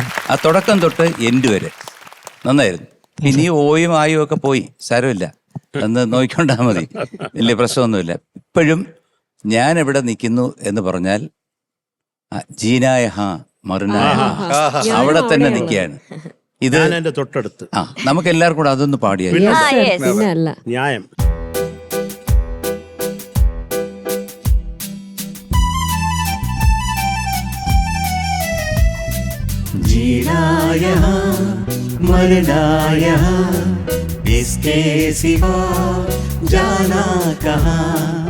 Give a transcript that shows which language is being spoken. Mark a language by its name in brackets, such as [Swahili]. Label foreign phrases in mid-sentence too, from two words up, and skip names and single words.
[Malayalam] ആ തുടക്കം തൊട്ട് എൻഡ് വരെ നന്നായിരുന്നു. ഇനി ഓയും ആയും ഒക്കെ പോയി, സാരമില്ല, എന്ന് നോക്കിക്കൊണ്ടാ മതി, വലിയ പ്രശ്നമൊന്നുമില്ല. ഇപ്പോഴും ഞാൻ എവിടെ നിൽക്കുന്നു എന്ന് പറഞ്ഞാൽ [Hindi] जीना यहाँ मरना यहाँ, [Malayalam] അവിടെ തന്നെ നിൽക്കുകയാണ്. ഇത് ഞാൻ എന്റെ തൊട്ടടുത്ത്. നമുക്ക് എല്ലാവർക്കും കൂടെ അതൊന്ന് പാടിയാൽ. പിന്നെ അല്ല ന്യായം. [Hindi] जीना यहाँ मरना यहाँ इसके सिवा जाना कहाँ.